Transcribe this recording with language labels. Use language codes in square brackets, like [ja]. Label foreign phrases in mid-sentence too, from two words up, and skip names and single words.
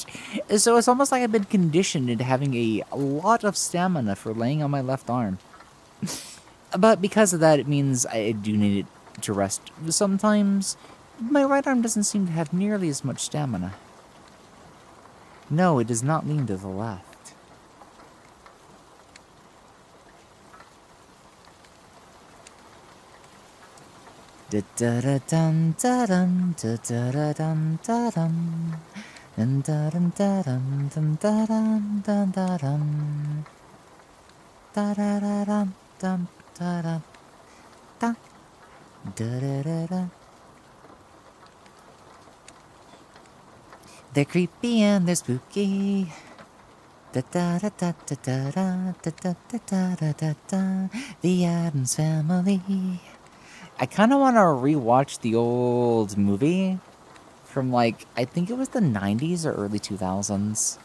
[en] So it's almost like I've been conditioned into having a lot of stamina for laying on my left arm. But because of that, it means I do need it to rest sometimes. My right arm doesn't seem to have nearly as much stamina. No, it does not lean to the left. Da da da dun da dun da da da dun da dun dun da dun da dun dun da dun dun da dun da da da dun dun da da da da da da da. They're creepy and they're spooky. Da da da da da da da da da da da da. The Addams Family. I kind of want to rewatch the old movie from, like, I think it was the 90s or early 2000s.